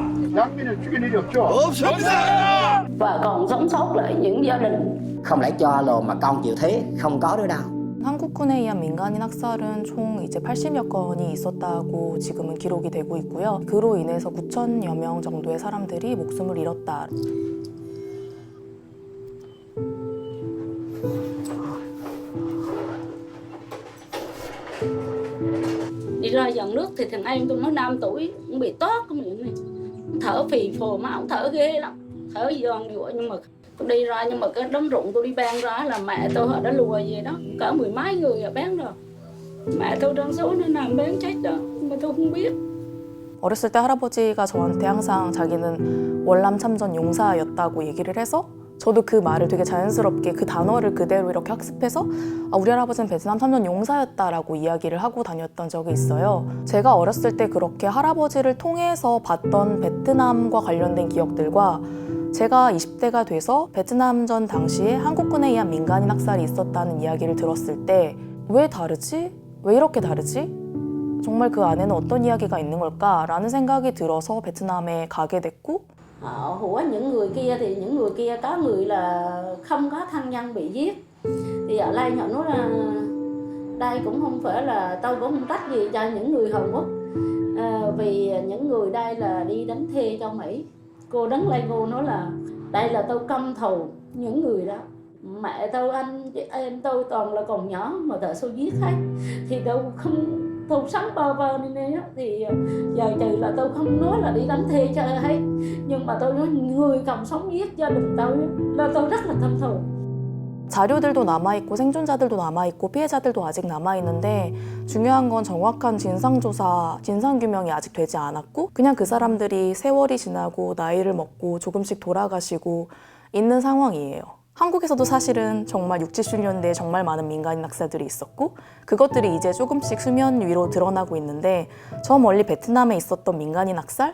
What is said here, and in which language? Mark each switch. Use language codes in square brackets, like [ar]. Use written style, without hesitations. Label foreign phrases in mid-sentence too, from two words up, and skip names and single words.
[ko] 양민을 죽인 일이 없죠? 없습니다. [vi] và còn sống sót lại những gia đình. Không lẽ cho lồ mà con chịu thế, không có nữa đâu. [ko] 한국군에 의한 민간인 학살은 총 이제 80여 건이 있었다고 지금은 기록이 되고 있고요. 그로 인해서 9천여 명 정도의 사람들이 목숨을 잃었다. [vi] Đi ra dòng nước thì thằng em tôi nó 5 tuổi cũng bị toát cái miệng này, thở phì phò mà ông thở ghê lắm, thở giòn dụa. Nhưng mà tôi đi ra, nhưng mà cái đống ruộng tôi đi ban ra là mẹ tôi họ đã lùa về đó, cỡ 10 mấy người bán rồi. Mẹ tôi đang số nó nằm bán chết đó, mà tôi không biết. [ko] 어렸을 때 할아버지가 저한테 항상 자기는 월남 참전 용사였다고 얘기를 해서 저도 그 말을 되게 자연스럽게 그 단어를 그대로 이렇게 학습해서 우리 할아버지는 베트남 참전 용사였다라고 이야기를 하고 다녔던 적이 있어요. 제가 어렸을 때 그렇게 할아버지를 통해서 봤던 베트남과 관련된 기억들과 제가 20대가 돼서 베트남전 당시에 한국군에 의한 민간인 학살이 있었다는 이야기를 들었을 때 왜 다르지? 왜 이렇게 da르지? 정말 그 안에는 어떤 이야기가 있는 걸까라는 생각이 들어서 베트남에 가게 됐고 [vi] Của những người kia thì những người kia có người là không có thân nhân bị giết. Thì ở đây họ nói là đây cũng không phải là tôi cũng không trách gì cho những người Hàn Quốc. Vì những người đây là đi đánh thuê cho Mỹ. Cô đứng lên cô nói là đây là tôi căm thù những người đó. Mẹ tôi, anh em tôi toàn là còn nhỏ mà tại sao giết hết. Thì tôi không, tôi sống bơ vơ nên á, thì giờ trừ là tôi không nói là đi đánh thuê cho hết, nhưng mà tôi nói người còn sống giết gia đình tôi là tôi rất là căm thù. [ko] 자료들도 남아있고 생존자들도 남아있고 피해자들도 아직 남아있는데 중요한 건 정확한 진상조사, 진상규명이 아직 되지 않았고 그냥 그 사람들이 세월이 지나고 나이를 먹고 조금씩 돌아가시고 있는 상황이에요. 한국에서도 사실은 정말 60, 70년대에 정말 많은 민간인 학살들이 있었고 그것들이 이제 조금씩 수면 위로 드러나고 있는데 저 멀리 베트남에 있었던 민간인 학살?